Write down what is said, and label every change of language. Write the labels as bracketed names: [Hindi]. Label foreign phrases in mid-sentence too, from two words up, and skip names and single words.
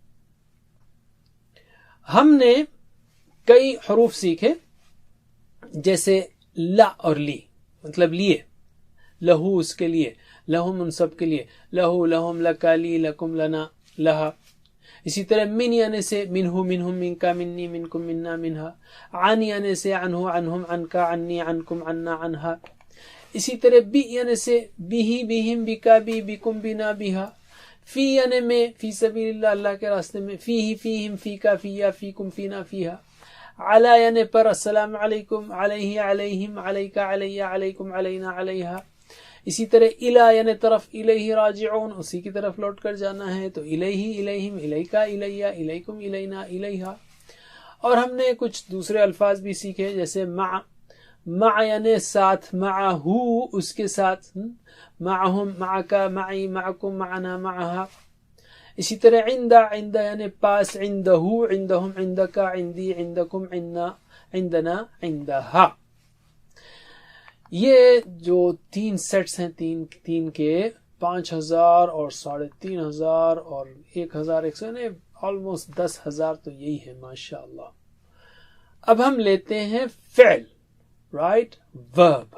[Urdu] ہم نے کئی حروف سیکھے جیسے لا اور لی، مطلب لیے، لہو اس کے لیے، لہم ان سب کے لیے، [Arabic] لہو، لہم، لکا، لی، لکم، لنا، لہا۔ [Urdu] اسی طرح [Arabic] من [Urdu] یعنی سے [Arabic] منہو، منہم، منکا، منی، منکم، منا، منہا۔ عن [Urdu] یعنی سے [Arabic] عنہو، عنہم، عنکا، عنی، عنکم، عنا، عنہا۔ [Urdu] اسی طرح [Arabic] بی [Urdu] یعنی سے [Arabic] بیہی، بیہم، بکا، بی، بکم، بنا، بیہا۔ فی [Urdu] یعنی میں، [Arabic] فی سبیل اللہ، [Urdu] اللہ کے راستے میں، [Arabic] فیہی، فیہم، فیکا، فیا، فیکم، فینا، فیہا۔ علی [Urdu] یعنی پر، [Arabic] السلام علیکم، علیہ، علیہم، علیکا، علیہ، علیکم، علینا، علیہا۔ [Urdu] اسی طرح الی یعنی طرف، [Arabic] الیہ راجعون، [Urdu] اسی کی طرف لوٹ کر جانا ہے، تو [Arabic] الیہ، الیہم، الیکا، الیہ، الیکم، الینا، الیہا۔ [Urdu] اور ہم نے کچھ دوسرے الفاظ بھی سیکھے جیسے [Arabic] مع، مع [Urdu] یعنی ساتھ، معہو اس کے ساتھ، [Arabic] معہم، معکا، معی، معکم، معنا، معہا۔ [Urdu] اسی طرح [Arabic] عند، عند [Urdu] یعنی پاس، [Arabic] عندہو، عندہم، عندکا، عندی، عندکم، عنا، عندنا، عندہا۔ [Urdu] یہ جو 3 سیٹس ہیں، تین کے 5000 اور 3500 اور 1100 یعنی آلموسٹ 10,000، تو یہی ہے ماشاءاللہ۔ اب ہم لیتے ہیں فعل، [English] right, verb.